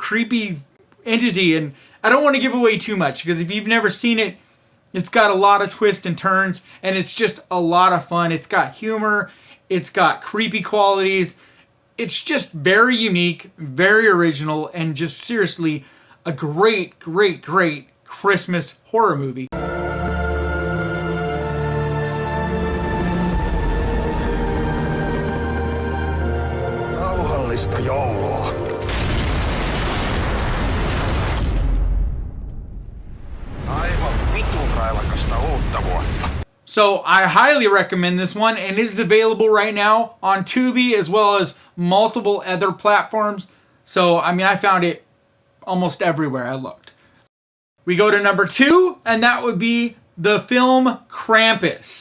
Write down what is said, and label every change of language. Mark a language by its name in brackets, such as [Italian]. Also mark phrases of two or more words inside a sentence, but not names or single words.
[English] And I don't want to give away too much because if you've never seen it, It's got a lot of twists and turns, and it's just a lot of fun. It's got humor. It's got creepy qualities. It's just very unique, very original, and just seriously a great, great, great Christmas horror movie. [Finnish] Rauhallista joulua. Aivan vitun railakasta uutta vuotta. [English] So I highly recommend this one, and it is available right now on Tubi as well as multiple other platforms. So, I mean, I found it almost everywhere I looked. We go to number 2, and that would be the film Krampus.